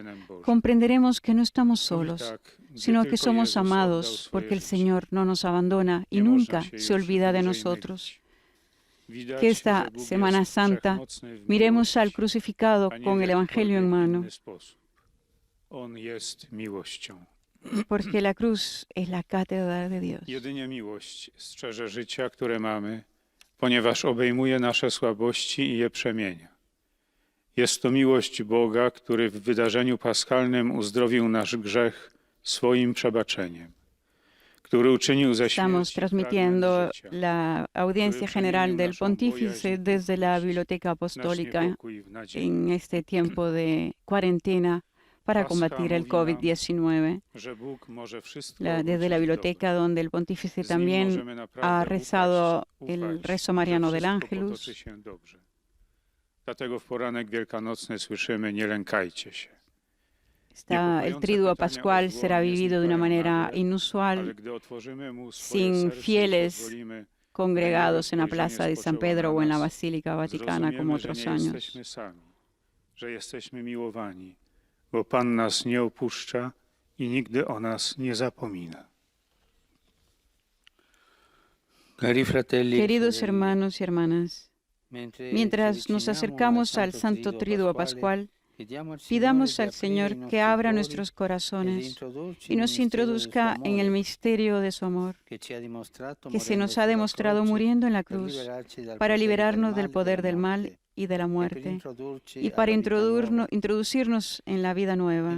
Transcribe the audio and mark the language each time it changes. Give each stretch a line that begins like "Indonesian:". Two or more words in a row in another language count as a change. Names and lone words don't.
Spanish: Comprenderemos que no estamos solos, sino que somos amados, porque el Señor no nos abandona y nunca se olvida de nosotros. Que esta Semana Santa miremos al crucificado con el Evangelio en mano, porque la cruz es la cátedra de Dios.
Polish: Jedynie miłość strzeże życia, które mamy, ponieważ obejmuje nasze słabości i je przemienia. Jest to miłość Boga, który w wydarzeniu paschalnym uzdrowił nasz grzech swoim przebaczeniem, który uczynił ze śmierci
Spanish: Estamos transmitiendo la audiencia general del pontífice desde la Biblioteca Apostólica en este tiempo de cuarentena para combatir el COVID-19. Desde la biblioteca donde el pontífice también ha rezado el rezo mariano del Ángelus.
Polish: Dlatego w poranek wielkanocny słyszymy: nie lękajcie się.
Spanish: El triduo pascual será vivido de una manera inusual, sin fieles congregados en la plaza de San Pedro o en la Basílica Vaticana como otros años.
Polish: Że jesteśmy miłowani, bo Pan nas nie opuszcza i nigdy o nas nie zapomina.
Spanish: Queridos hermanos y hermanas, mientras nos acercamos al Santo Triduo Pascual, pidamos al Señor que abra nuestros corazones y nos introduzca en el misterio de su amor, que se nos ha demostrado muriendo en la cruz para liberarnos del poder del mal y de la muerte, y para introducirnos en la vida nueva.